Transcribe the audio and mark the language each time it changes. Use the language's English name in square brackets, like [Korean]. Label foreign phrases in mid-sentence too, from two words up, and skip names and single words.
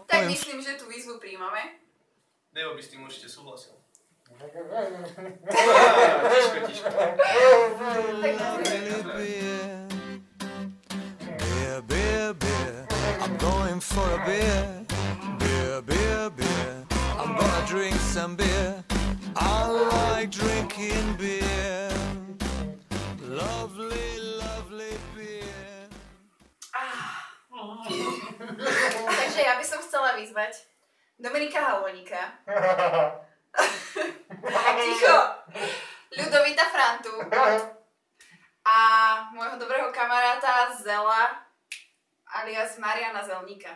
[Slovak] myslím, že tú výzvu príjmame. Dejo by s tým určite súhlasil. Tiško. [English] Beer, I'm going for a beer. Beer, I'm gonna drink some beer. I like drinking beer. Lovely beer. [Slovak] Takže ja by som chcela vyzvať Dominika Halvoníka. Ticho! Ľudovita Frantu. A môjho dobrého kamaráta Zela alias Mariana Zelníka.